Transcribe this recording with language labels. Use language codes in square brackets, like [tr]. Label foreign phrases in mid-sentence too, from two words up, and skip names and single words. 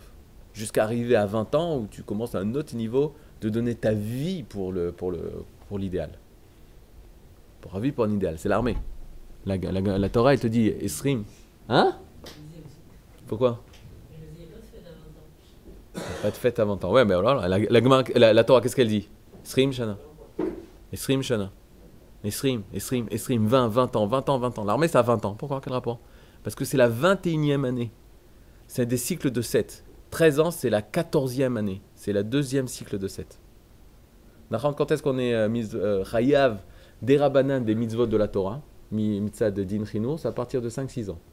[fr] Jusqu'à arriver à 20 ans où tu commences à un autre niveau de donner ta vie pour l'idéal. Pour la vie, pour un idéal. C'est l'armée. La Torah, elle te dit, Esrim. Hein? Pourquoi? Pas de fête à 20 ans. Ouais, mais alors, la Torah, qu'est-ce qu'elle dit? [he] עשרים שנה. עשרים שנה. [fr] Esrim, 20 ans. L'armée, ça a 20 ans. Pourquoi? Quel rapport? Parce que c'est la 21e année. C'est des cycles de 7. 13 ans, c'est la 14e année. C'est la deuxième cycle de 7. Quand est-ce qu'on est Chayav, des Rabbanan, des mitzvot de la Torah, mitzvah de [he] דין חינוך, [fr] c'est à partir de 5-6 ans.